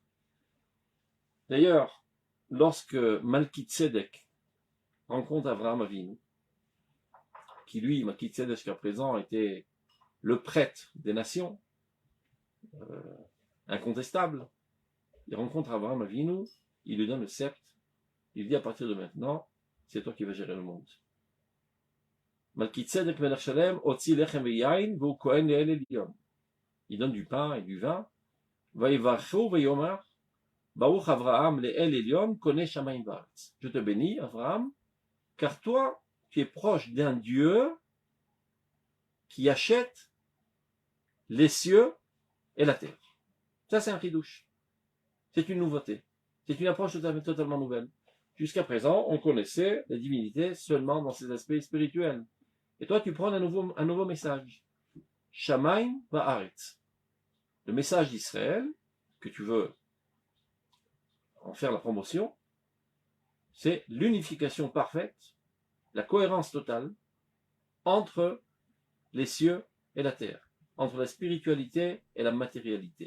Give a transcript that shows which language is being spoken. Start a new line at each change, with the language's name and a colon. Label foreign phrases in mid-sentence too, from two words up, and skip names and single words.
French: D'ailleurs, lorsque Malki-Tzedek rencontre Abraham Avinu, qui lui, Malki-Tzedek jusqu'à présent, était le prêtre des nations, incontestable. Il rencontre Abraham Avinu, il lui donne le sceptre, il lui dit à partir de maintenant, c'est toi qui vas gérer le monde.
Hebrew: מלכי צדק מלך שלם, הוציא לחם ויין, והוא כהן לאל עליון.
French: Il donne du pain et du vin.
Hebrew: ויברכהו ויאמר, ברוך אברם לאל עליון, קונה שמים וארץ.
French: Je te bénis, Abraham, car toi, tu es proche d'un Dieu qui achète les cieux et la terre. Ça, c'est un chidouche. C'est une nouveauté. C'est une approche totalement nouvelle. Jusqu'à présent, on connaissait la divinité seulement dans ses aspects spirituels. Et toi, tu prends un nouveau message.
Hebrew: שמים וארץ.
French: Le message d'Israël, que tu veux en faire la promotion, c'est l'unification parfaite, la cohérence totale entre les cieux et la terre, entre la spiritualité et la matérialité.